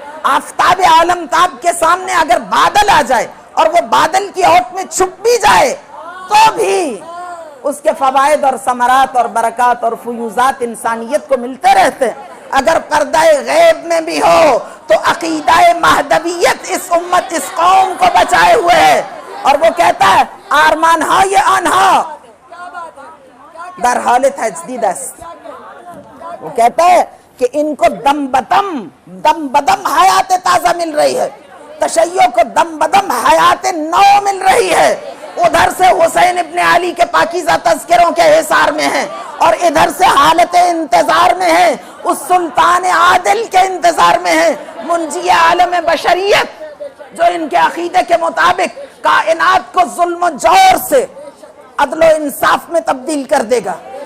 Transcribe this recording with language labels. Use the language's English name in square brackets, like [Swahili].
[Urdu] آفتاب عالم تاب کے سامنے اگر بادل آ جائے اور وہ بادل کی اوٹ میں چھپ بھی جائے تو بھی اس کے فوائد اور ثمرات اور برکات اور فیوزات انسانیت کو ملتے رہتے ہیں. اگر پردہ غیب میں بھی ہو تو عقیدہ مہدویت اس امت اس قوم کو بچائے ہوئے ہے. اور وہ کہتا ہے [Persian] آرمان های آنها در حال تجدید است. [Urdu] وہ کہتا ہے کہ ان کو دم بدم حیات تازہ مل رہی ہے، تشیع کو دم بدم حیات نو مل رہی ہے. ادھر سے حسین ابن علی کے پاکیزہ تذکروں کے حصار میں ہیں اور ادھر سے حالت انتظار میں ہیں، اس سلطان عادل کے انتظار میں ہیں، منجی عالم بشریت جو ان کے عقیدے کے مطابق کائنات کو ظلم و جور سے عدل و انصاف میں تبدیل کر دے گا.